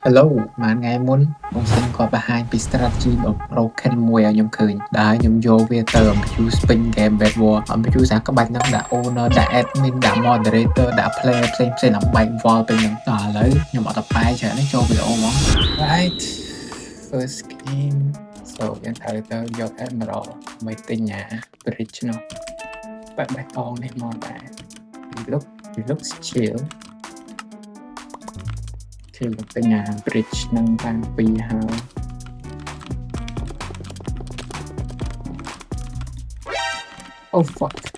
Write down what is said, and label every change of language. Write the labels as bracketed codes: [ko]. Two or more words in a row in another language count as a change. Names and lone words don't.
[km] Hello ប៉ុន្មានថ្ងៃមុនបងសិនគាត់បង្ហាញពី strategy ដ៏ broken មួយឲ្យខ្ញុំឃើញដែលខ្ញុំយកវាទៅ abuse [en] spin game Bed War abuse [km] អាក្បាច់ហ្នឹងដាក់ owner ដាក់ admin ដាក់ moderator ដាក់ player ផ្សេ ងៗដើម្បី involve ទៅហ្នឹងដល់ឥឡូវខ្ញុំអត់ទៅបែរច្រើនទេចូលវីដេអូហ្មង [en] right first game so [km] យើងត្រូវទៅយក emerald ដើម្បីទិញអា bridge នោះបែបបេះតងនេះមកដែរ [en] it looks chill [km] គឺទិញអា bridge ហ្នឹងតាំងពីហើយ [en] oh fuck